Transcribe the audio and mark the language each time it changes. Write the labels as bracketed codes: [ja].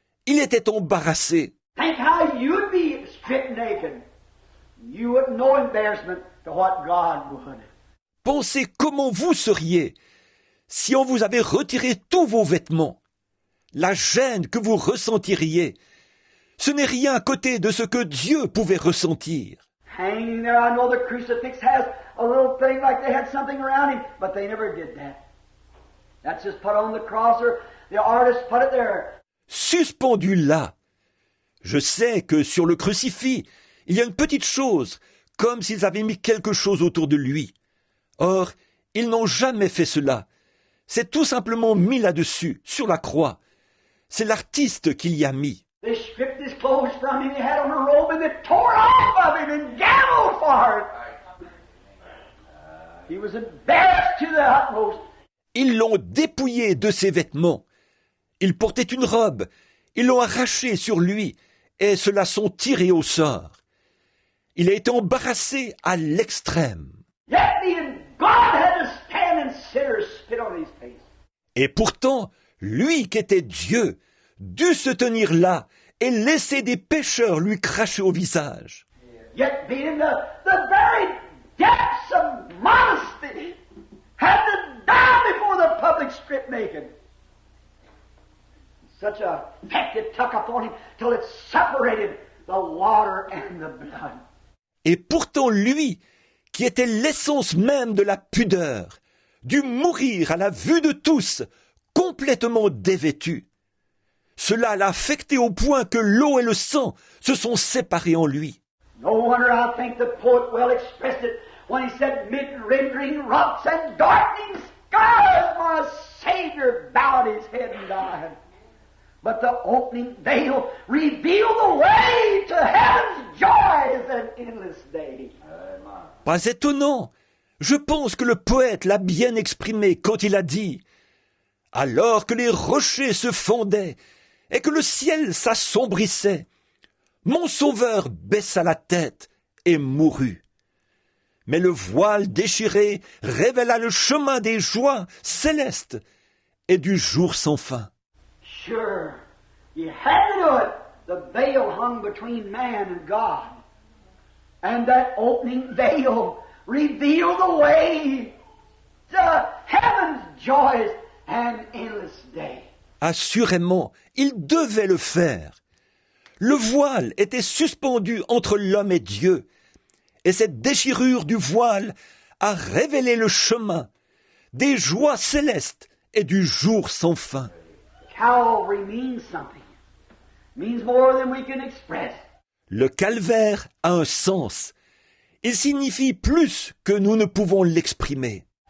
[fr] Il était embarrassé. [en] Think how you'd be stripped naked. You wouldn't know embarrassment to what God would. [fr] Pensez comment vous seriez si on vous avait retiré tous vos vêtements. La gêne que vous ressentiriez, ce n'est rien à côté de ce que Dieu pouvait ressentir. [en] Hanging there, I know the crucifix has a little thing like they had something around him, but they never did that. That's just put on the cross, or the artist put it there. [fr] Suspendu là. Je sais que sur le crucifix, il y a une petite chose, comme s'ils avaient mis quelque chose autour de lui. Or, ils n'ont jamais fait cela. C'est tout simplement mis là-dessus, sur la croix. C'est l'artiste qui l'y a mis. [en] They stripped his clothes from him, he had on a robe, and they tore off of him and gambled for it. He was embarrassed to the utmost. [fr] Ils l'ont dépouillé de ses vêtements. Il portait une robe. Ils l'ont arraché sur lui et se la sont tirés au sort. Il a été embarrassé à l'extrême. [en] Yet being God had to stand and sinners spit on his face. [fr] Et pourtant, lui qui était Dieu, dut se tenir là et laisser des pécheurs lui cracher au visage. [en] Yet being the very depths of modesty, had to die before the public stripped naked. Such a effect it took upon him till it separated the water and the blood. [fr] Et pourtant lui, qui était l'essence même de la pudeur, dut mourir à la vue de tous, complètement dévêtu. Cela l'a affecté au point que l'eau et le sang se sont séparés en lui. [en] No wonder I think the poet well expressed it when he said, "Mid rending rocks and darkening skies, my Savior bowed his head and died. But the opening veil revealed the way to heaven's joys and endless day." [fr] Pas étonnant. Je pense que le poète l'a bien exprimé quand il a dit « Alors que les rochers se fondaient et que le ciel s'assombrissait, mon sauveur baissa la tête et mourut. Mais le voile déchiré révéla le chemin des joies célestes et du jour sans fin. » [en] Sure, you had to do it. The veil hung between man and God. And that opening veil revealed the way to heaven's joys and endless day. [fr] Assurément, il devait le faire. Le voile était suspendu entre l'homme et Dieu, et cette déchirure du voile a révélé le chemin des joies célestes et du jour sans fin. [en] Calvary means something. Means more than we can express. [fr] Le calvaire a un sens. Il signifie plus que nous ne pouvons l'exprimer.